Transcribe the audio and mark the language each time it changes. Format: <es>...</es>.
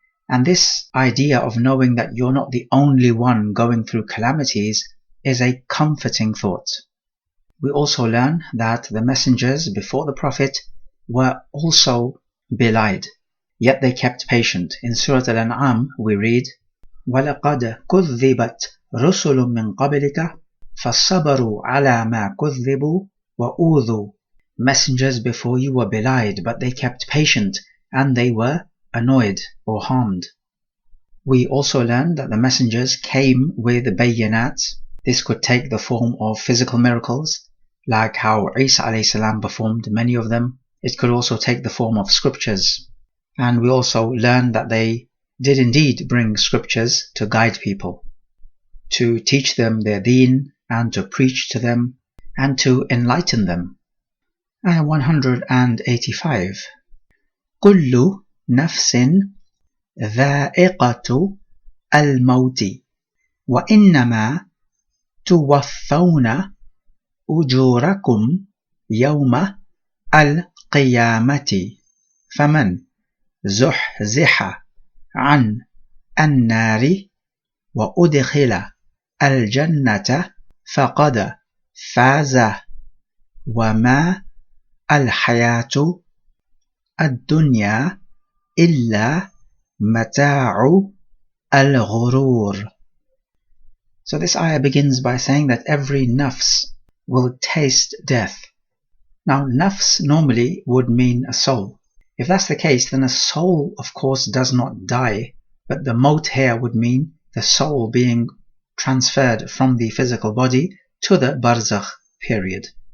<en>And this idea of knowing that you're not the only one going through calamities is a comforting thought. We also learn that the messengers before the Prophet were also belied, yet they kept patient. In Surah Al-An'am we read,</en> <ar>وَلَقَدْ كُذِّبَتْ رُسُلٌ مِّن قَبْلِكَ فَصَبَرُوا عَلَى مَا كُذِّبُوا وَأُوذُوا.</ar> <en>Messengers before you were belied, but they kept patient and they were annoyed or harmed. We also learn that the messengers came with bayyanat. This could take the form of physical miracles, like how Isa a.s. performed many of them. It could also take the form of scriptures. And we also learn that they did indeed bring scriptures to guide people, to teach them their deen, and to preach to them, and to enlighten them. Ayah 185.</en> <ar>كل نفس ذائقة الموت وإنما توفون أجوركم يوم القيامة فمن زحزح عن النار وأدخل الجنة فقد فاز وما الحياة الدنيا إلا متاع الغرور.</ar> <en>So this ayah begins by saying that every nafs will taste death. Now nafs normally would mean a soul. If that's the case, then a soul of course does not die, but the maut here would mean the soul being transferred from the physical body to the barzakh period.</en>